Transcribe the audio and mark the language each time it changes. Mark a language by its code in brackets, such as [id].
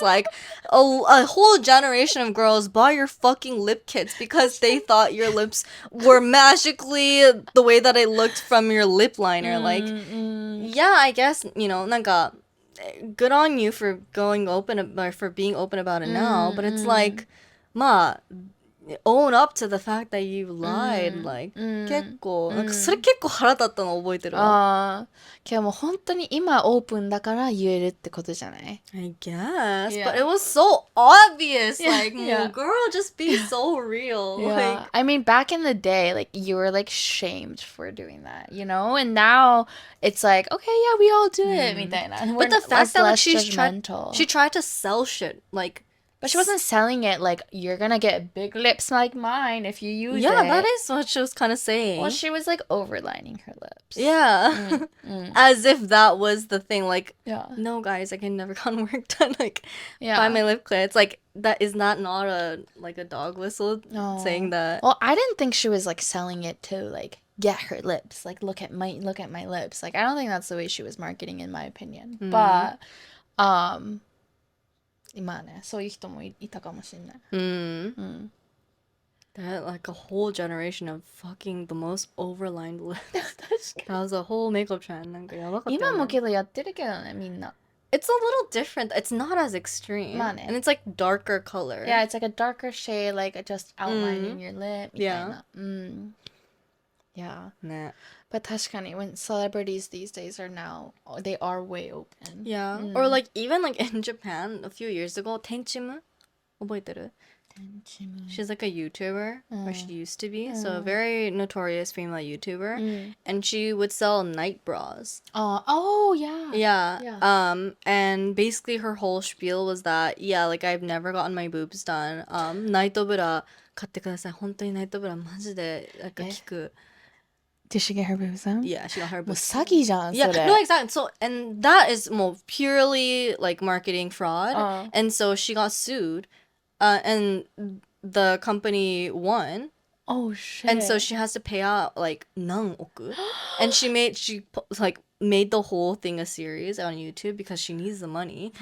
[en] Like, a whole generation of girls bought your fucking lip kits because they thought your lips were magically the way that it looked from your lip liner. Like, yeah, I guess, なんか, good on you for going open, or for being open about it now. But it's like, own up to the fact that you lied. [ja] Like, 結構, なんかそれ結構腹立ったの覚えてるわ. けどもう本当に今オープンだから言えるってことじゃない? [en] I guess, Yeah. but it was so obvious. Yeah, Like, yeah. girl, just be so real. Yeah. Like, I mean, back in the day, like, you were, like, shamed for doing that, And now it's like, okay, yeah, we all do it, みたいな. but the fact that like, she tried to sell shit. Like, but she wasn't selling it like, you're gonna get big lips like mine if you use it. yeah, that is what she was kind of saying. Well, she was, like, overlining her lips. Yeah. As if that was the thing. Like, Yeah. no, guys, I can never gotten work done. Like, Yeah. buy my lip kit. It's like, that is not a dog whistle No. saying that. Well, I didn't think she was, like, selling it to, like, get her lips. Like, look at my lips. Like, I don't think that's the way she was marketing, in my opinion. [ja] But, 今ね、そういう人もいたかもしれない。 [en] That like a whole generation of fucking the most overlined lips. That was a whole makeup trend. [ja] なんかやばかったよね。今もけどやってるけどね、みんな。 [en] It's a little different. It's not as extreme. [ja] まあね。 [en] And it's like darker color. Yeah, it's like a darker shade, like just outlining your lip みたいな。 Yeah. [ja] ね。 [en] But [ja] 確かに [en] when celebrities these days are now, they are way open. Yeah. Or like even like in Japan a few years ago, 텐치무? [ja] 覚えてる? [en] She's like a YouTuber, or she used to be. So a very notorious female YouTuber. And she would sell night bras. Oh, yeah. Yeah. And basically her whole spiel was that, yeah, like I've never gotten my boobs done. [ja] ナイトブラ買ってください。本当にナイトブラマジでなんか効く。 [en] Did she get her boobs done? Yeah, she got her [ja] もう [en] boobs. [ja] 詐欺じゃん、それ。 [en] Yeah, no, exactly. So, and that is more purely like marketing fraud. And so she got sued. And the company won. Oh, shit. And so she has to pay out like [ja] 何億. [en] And she made the whole thing a series on YouTube because she needs the money.